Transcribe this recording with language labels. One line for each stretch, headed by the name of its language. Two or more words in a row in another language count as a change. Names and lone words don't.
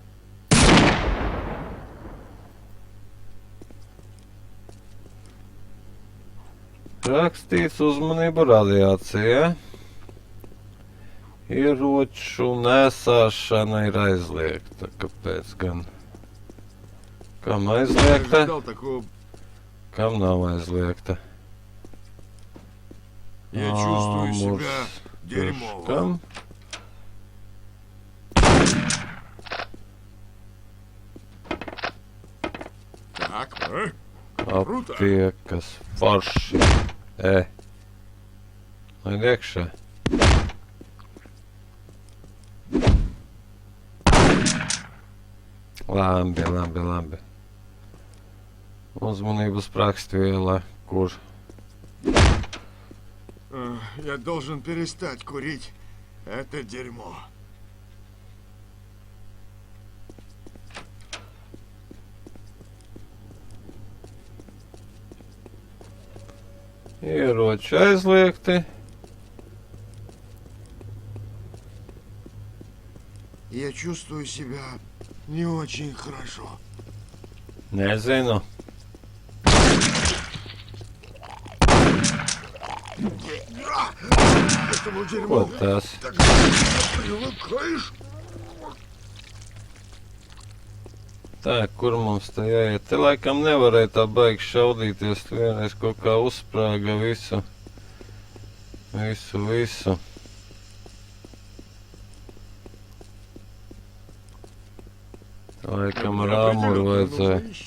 Latvian: Rakstīts uzmanību radiācija. Ieroču nesāšana ir aizliegta. Kāpēc gan? Kam aizliegta? Kam nav aizliegta?
Russian: Я чувствую себя дерьмово.
Latvian: Kam? Так, Kruta. Aptiekas forši. Lai iekšā. Labi. Uzmanības prakstviela, kur?
Russian: Я должен перестать курить это дерьмо.
Latvian: Ieroči aizliegti.
Russian: Я чувствую себя не очень хорошо.
Latvian: Nezinu.
Russian: Этому
Latvian: Ko
Russian: дерьму
Latvian: tas?
Russian: так привыкаешь.
Latvian: Tā, kur mums te jāiet? Te laikam nevarēja tā baigi šaudīties. Tu vienreiz kaut kā uzsprāga visu. Tā laikam ar āmuru vajadzēja.